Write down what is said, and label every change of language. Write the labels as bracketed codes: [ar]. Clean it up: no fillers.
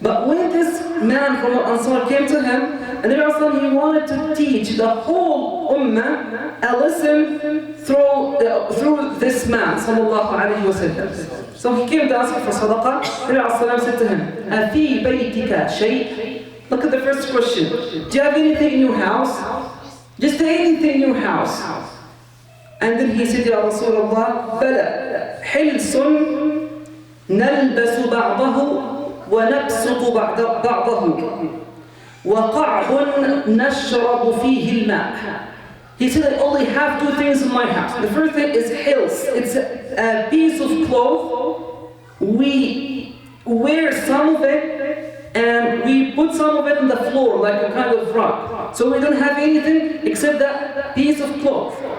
[en] But when this man from Ansar came to him, and he wanted to teach the whole ummah a lesson through this man, sallallahu alayhi wa sallam. So he came to ask for sadaqah. Nabi said to him, [ar] أَفِي بَيْتِكَ شَيْءٍ? [en] Look at the first question. Do you have anything in your house? Just anything in your house. And then he said, [ar] Ya Rasulullah, بَلَى حِلْسٌ نَلْبَسُ بَعْضَهُ وَنَبْسُطُ بَعْضَهُ وَقَعْبٌ نَشْرَبُ فِيهِ الْمَاءِ. [en] He said, I only have two things in my house. The first thing is hils. It's a piece of cloth. We wear some of it and we put some of it on the floor like a kind of rug. So we don't have anything except that piece of cloth.